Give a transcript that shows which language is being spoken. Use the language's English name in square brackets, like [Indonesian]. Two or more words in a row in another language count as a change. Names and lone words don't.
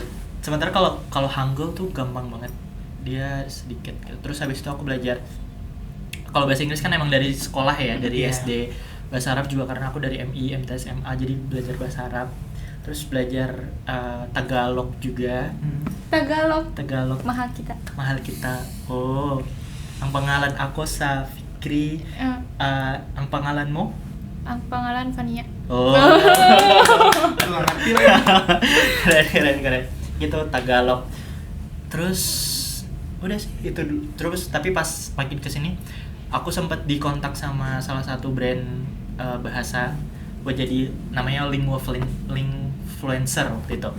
[Indonesian] Sementara kalau Hangul tuh gampang banget. Dia sedikit gitu. Terus habis itu aku belajar, kalau bahasa Inggris kan emang dari sekolah ya, dari SD. Bahasa Arab juga karena aku dari MI, MTS, SMA, jadi belajar bahasa Arab. Terus belajar Tagalog juga. [Filipino] Tagalog. Mahal kita. Oh. Ang pangalan ako sa Fikri. Ang pangalanmu? Ang pangalan Fania. [Indonesian] Oh. Keren. Gitu Tagalog. Terus udah sih itu dulu. Terus tapi pas makin kesini aku sempat dikontak sama salah satu brand bahasa buat jadi namanya Linguafluencer waktu itu.